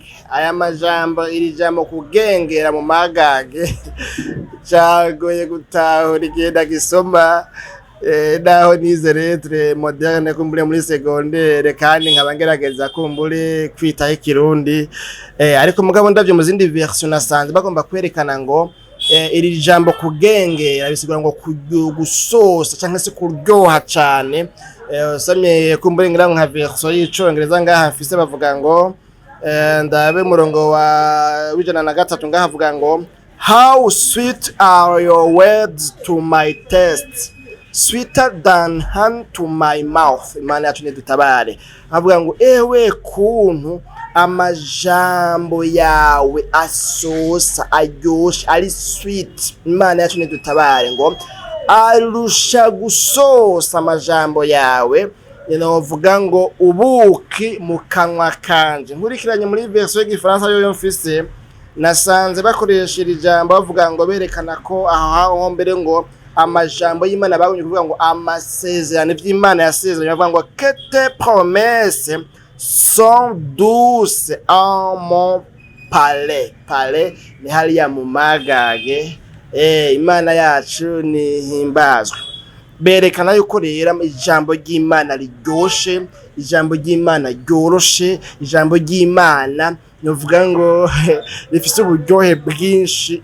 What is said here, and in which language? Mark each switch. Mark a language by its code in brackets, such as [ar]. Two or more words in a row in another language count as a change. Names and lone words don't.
[rn] Aya majambo, iri jambo kugengera mu magage cagoye gutahura igenda gisoma, naho nize [fr] lettre moderne [rn] kumbure muri secondaire, kandi nkaba ngerageza kumbure kwitaho ikirundi, ariko mugabo ndavyo mu zindi version nasanze bagomba kwerekana ngo iri jambo kugengera bisigura ngo gusosa canke se kuryoha cane. Samye kumbure ngira nka version y'icongereza ngaha mfise bavuga ngo, ndabe murongo wa 103 ngaha avuga ngo, [en] how sweet are your words to my taste, sweeter than honey to my mouth. [rn] Imana yacu nidutabare. Avuga ngo, ewe kuntu amajambo yawe asosa, aryoshe, ari sweet. Imana yacu nidutabare ngo arusha gusosa amajambo yawe, novuga ngo ubuki mu kanwa kanje. Nkurikiranye muri version y'igifaransa yo mfise, nasanze bakoresha iri jambo bavuga ngo berekana ko aho mbere ngo amajambo y'Imana bagumye kuvuga ngo amasezerano vy'Imana yasezeranye, bavuga ngo [fr] que tes promesses sont douces en mon palais. [rn] Palais ni hariya mu magage. Imana yacu nihimbazwe. Berekana yuko rero ijambo ry'Imana riryoshe, ijambo ry'Imana ryoroshe, ijambo ry'Imana novuga ngo rifise uburyohe bwinshi.